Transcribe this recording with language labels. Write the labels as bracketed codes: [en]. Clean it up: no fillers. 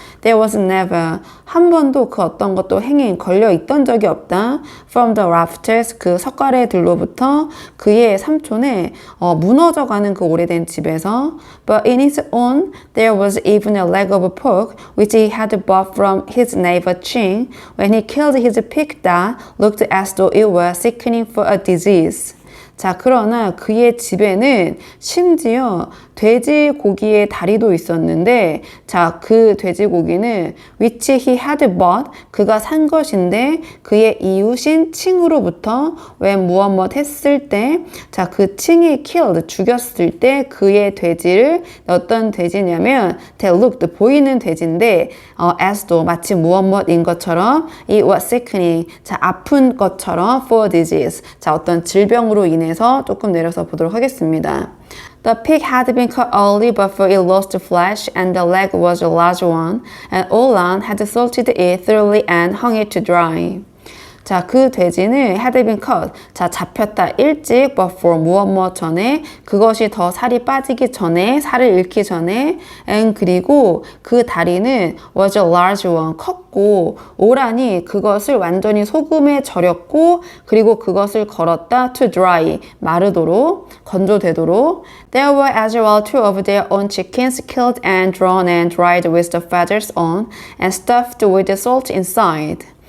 [en] There was never [ko] 한 번도 그 어떤 것도 [en] hanging [ko] 걸려 있던 적이 없다. [en] From the rafters [ko] 그 석가래들로부터 그의 삼촌의 무너져가는 그 오래된 집에서 [en] But in his own there was even a leg of pork which he had bought from his neighbor Ching when he killed his pig that looked as though it were sickening for a disease. [ko] 그러나 그의 집에는 심지어 돼지고기의 다리도 있었는데 그 돼지고기는 [en] which he had bought [ko] 그가 산 것인데 그의 이웃인 칭으로부터 [en] when [ko] 무엇 했을 때 그 칭이 [en] killed [ko] 죽였을 때 그의 돼지를 어떤 돼지냐면 [en] that looked [ko] 보이는 돼지인데 [en] as though [ko] 마치 무엇인 것처럼 [en] it was sickening [ko] 아픈 것처럼 [en] for disease [ko] 어떤 질병으로 인해서 조금 내려서 보도록 하겠습니다. [en] The pig had been cut early before it lost flesh, and the leg was a large one, and Olan had salted it thoroughly and hung it to dry. [ko] 그 돼지는 [en] had been cut. [ko] 잡혔다 일찍 [en] before [ko] 무엇 전에 그것이 더 살이 빠지기 전에 살을 잃기 전에 [en] and [ko] 그리고 그 다리는 [en] was a large one [ko] 컸고 오란이 그것을 완전히 소금에 절였고 그리고 그것을 걸었다 [en] to dry [ko] 마르도록 건조되도록 [en] There were as well two of their own chickens killed and drawn and dried with the feathers on and stuffed with the salt inside.